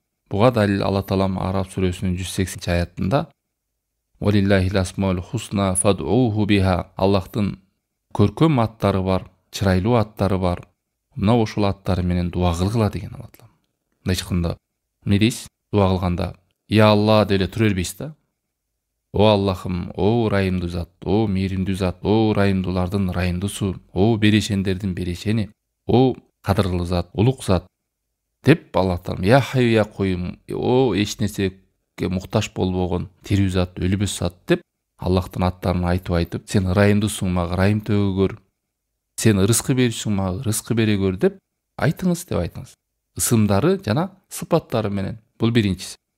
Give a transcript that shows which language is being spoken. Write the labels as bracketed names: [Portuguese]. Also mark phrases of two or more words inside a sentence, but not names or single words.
[Kyrgyz] Буга далил Алла таалам Араб сүрөсүнүн 180-аятында [Arabic] ولله الأسماء الحسنى فادعوه بها, [Kyrgyz] Аллахтын көркөм аттары бар, чырайлуу аттары бар. Мына ошол аттары менен дуа кылгыла деген Алла таалам. Мындай чыкканда эмне дейсиз? Дуа кылганда [Arabic] يا الله [Kyrgyz] деп эле тура бербейсиз да. О Аллахым, о ырайымдуу зат, о мээримдүү зат, о ырайымдуулардын ырайымдуусу, о берешендердин берешени, о кадырлуу зат, улук зат деп Аллах таалам [Arabic] يا حي يا قيوم, [Kyrgyz] о эч нерсеге муктаж болбогон тирүү зат, өлүбөс зат деп Аллахтын аттарын айтып, сен ырайымдысың, мага ырайым төгө көр. Сен ырыскы берүүсүң, мага ырыскы бере көр деп айтыңыз деп айтыңыз. Ысымдары жана сыпаттары менен. Бул биринчиси.